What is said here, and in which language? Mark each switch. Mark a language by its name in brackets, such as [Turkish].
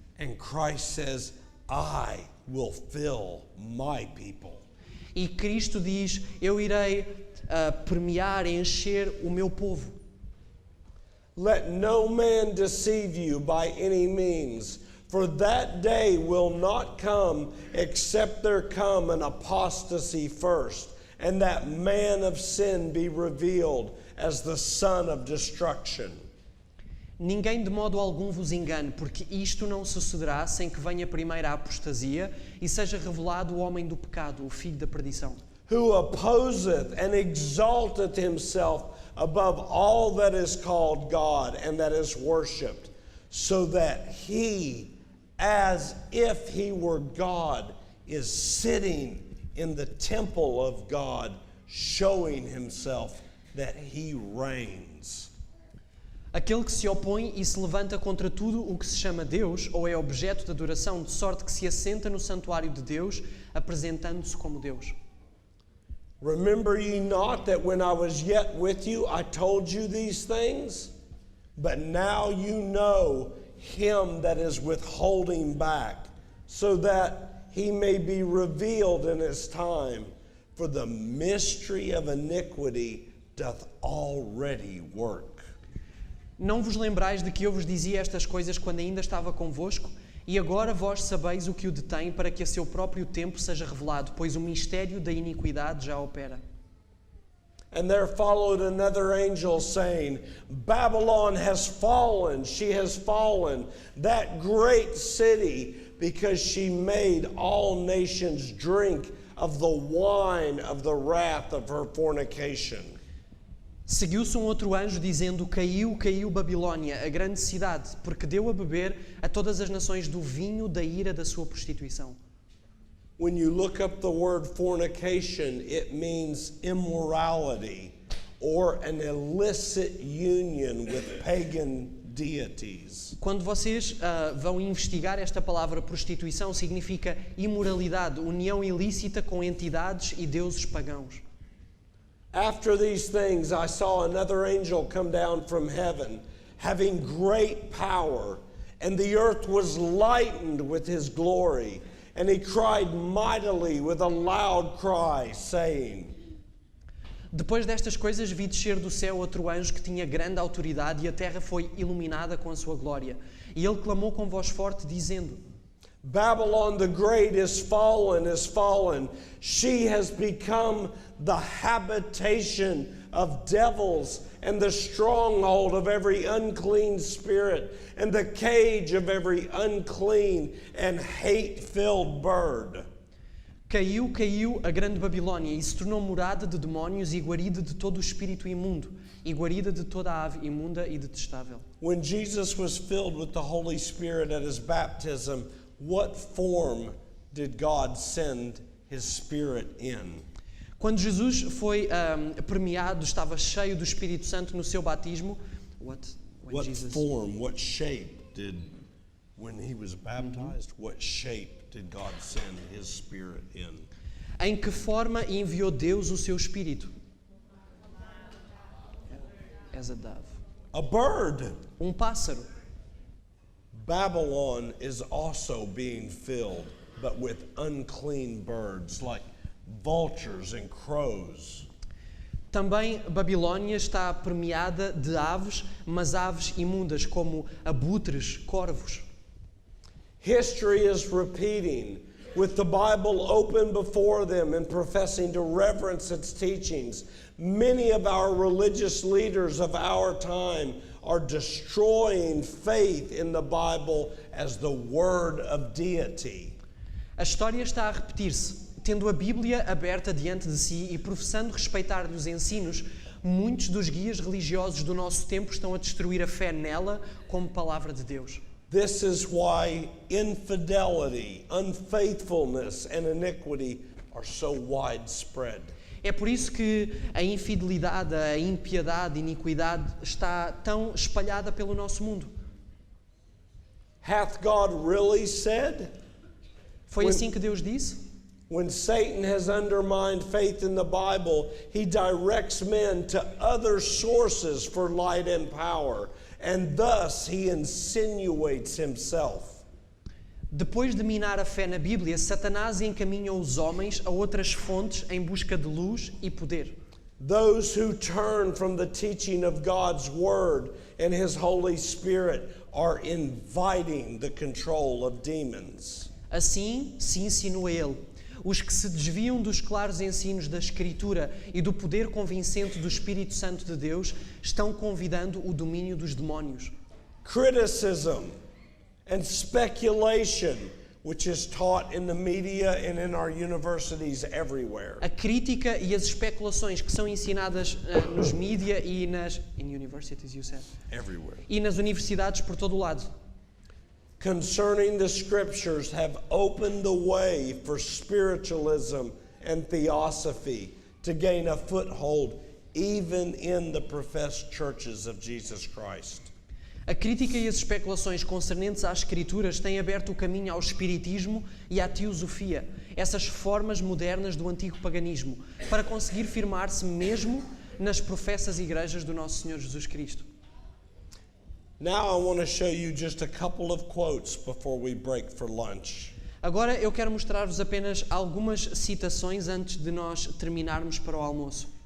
[English] And Christ says, I will fill my people. [Portuguese] E Cristo diz, eu irei permear, encher o meu povo. [English] Let no man deceive you by any means, for that day will not come except there come an apostasy first, and that man of sin be revealed as the son of destruction. [Portuguese] Ninguém de modo algum vos engane, porque isto não sucederá sem que venha primeiro a apostasia e seja revelado o homem do pecado, o filho da perdição. [English] Who opposeth and exalteth himself above all that is called God and that is worshipped, so that he, as if he were God, is sitting in the temple of God, showing himself that he reigns. [Portuguese] Aquele que se opõe e se levanta contra tudo o que se chama Deus, ou é objeto de adoração, de sorte que se assenta no santuário de Deus, apresentando-se como Deus. [English] Remember ye not that when I was yet with you, I told you these things? But now you know him that is withholding back, so that he may be revealed in his time. For the mystery of iniquity doth already work. [Portuguese] Não vos lembrais de que eu vos dizia estas coisas quando ainda estava convosco? E agora vós sabeis o que o detém para que a seu próprio tempo seja revelado, pois o mistério da iniquidade já opera. [English] And there followed another angel saying, Babylon has fallen, she has fallen, that great city, because she made all nations drink of the wine of the wrath of her fornication. [Portuguese] Seguiu-se outro anjo dizendo, caiu Babilônia, a grande cidade, porque deu a beber a todas as nações do vinho da ira da sua prostituição. [English] When you look up the word fornication, it means immorality or an illicit union with pagan deities. [Portuguese] Quando vocês vão investigar esta palavra prostituição, significa imoralidade, união ilícita com entidades e deuses pagãos. [English] After these things, I saw another angel come down from heaven, having great power, and the earth was lightened with his glory. And he cried mightily with a loud cry, saying, [Portuguese] Depois destas coisas vi descer do céu outro anjo que tinha grande autoridade e a terra foi iluminada com a sua glória. E ele clamou com voz forte, dizendo, [English] Babylon the great is fallen. She has become the habitation of devils and the stronghold of every unclean spirit and the cage of every unclean and hate-filled bird. [Portuguese] Caiu a grande Babilônia e se tornou morada de demónios e guarida de todo o espírito imundo e guarida de toda a ave imunda e detestável. [English] When Jesus was filled with the Holy Spirit at his baptism, what form did God send his Spirit in? [Portuguese] Quando Jesus foi permeado, estava cheio do Espírito Santo no seu batismo. [English] What form, what shape did, when he was baptized, what shape did God send his Spirit in? [Portuguese] Em que forma enviou Deus o seu Espírito? [English] as a dove. A bird. [Portuguese] Pássaro. [English] Babylon is also being filled, but with unclean birds like vultures and crows. [Portuguese] Também Babilônia está permeada de aves, mas aves imundas como abutres, corvos. [English] History is repeating, with the Bible open before them and professing to reverence its teachings. Many of our religious leaders of our time are destroying faith in the Bible as the word of deity. [Portuguese] A história está a repetir-se. Tendo a Bíblia aberta diante de si e professando respeitar-lhe os ensinos, muitos dos guias religiosos do nosso tempo estão a destruir a fé nela como palavra de Deus. [English] This is why infidelity, unfaithfulness, and iniquity are so widespread. [Portuguese] É por isso que a infidelidade, a impiedade, a iniquidade está tão espalhada pelo nosso mundo. [English] Hath God really said? [Portuguese] Foi assim que Deus disse? [English] When Satan has undermined faith in the Bible, he directs men to other sources for light and power, and thus he insinuates himself. [Portuguese] Depois de minar a fé na Bíblia, Satanás encaminha os homens a outras fontes em busca de luz e poder. [English] Those who turn from the teaching of God's Word and His Holy Spirit are inviting the control of demons. [Portuguese] Assim se insinua ele. Os que se desviam dos claros ensinos da Escritura e do poder convincente do Espírito Santo de Deus estão convidando o domínio dos demónios. [English] Criticism and speculation, which is taught in the media and in our universities everywhere. [Portuguese] A crítica e as especulações que são ensinadas nos mídia e nas [English] universities, you said? Everywhere. [Portuguese] E nas universidades por todo o lado. [English] Concerning the scriptures have opened the way for spiritualism and theosophy to gain a foothold even in the professed churches of Jesus Christ. [Portuguese] A crítica e as especulações concernentes às Escrituras têm aberto o caminho ao espiritismo e à teosofia, essas formas modernas do antigo paganismo, para conseguir firmar-se mesmo nas professas igrejas do nosso Senhor Jesus Cristo. [English] Now I want to show you just a couple of quotes before we break for lunch. [Portuguese] Agora eu quero mostrar-vos apenas algumas citações antes de nós terminarmos para o almoço.